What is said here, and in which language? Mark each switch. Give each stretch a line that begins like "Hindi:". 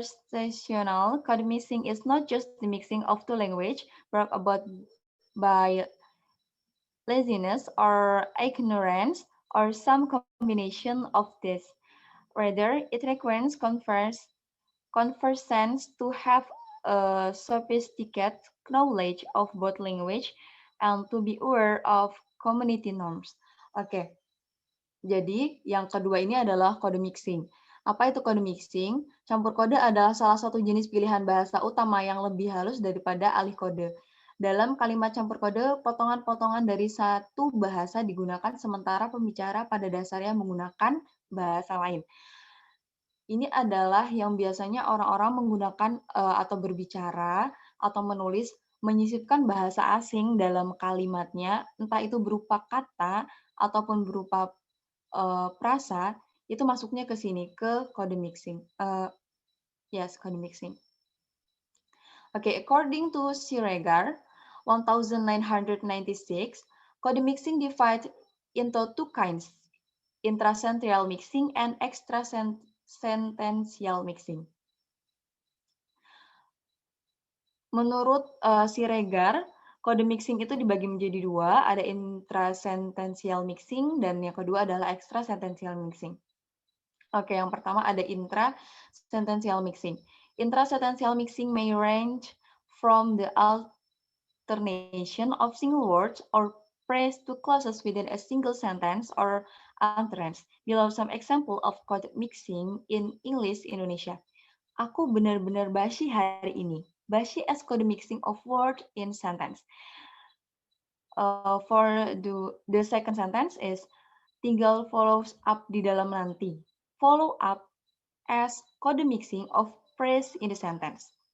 English: Conversational code mixing is not just the mixing of two languages brought about by laziness or ignorance or some combination of this. Rather, it requires conversants to have a sophisticated knowledge of both language and to be aware of community norms.
Indonesian: Oke, jadi yang kedua ini adalah kode mixing. Apa itu kode mixing? Campur kode adalah salah satu jenis pilihan bahasa utama yang lebih halus daripada alih kode. Dalam kalimat campur kode, potongan-potongan dari satu bahasa digunakan sementara pembicara pada dasarnya menggunakan bahasa lain. Ini adalah yang biasanya orang-orang menggunakan atau berbicara atau menulis menyisipkan bahasa asing dalam kalimatnya, entah itu berupa kata ataupun berupa prasa, itu masuknya ke sini, ke kode mixing.
English: Yes, code mixing. Okay, according to Siregar, 1996, code mixing divided into two kinds, intrasentential mixing and extrasentential mixing.
Indonesian: Menurut Siregar, kode mixing itu dibagi menjadi dua, ada intrasentential mixing dan yang kedua adalah extrasentential mixing. Oke, yang pertama ada intrasentential mixing.
English: Intrasentential mixing may range from the alternation of single words or phrase to clauses within a single sentence or utterance. Below some example of code mixing in English Indonesia.
Indonesian: Aku benar-benar basi hari ini.
English: Basi as code mixing of word in sentence. For the second sentence is tinggal follows up
Indonesian: di dalam nanti.
English: Follow up as code mixing of phrase in the sentence.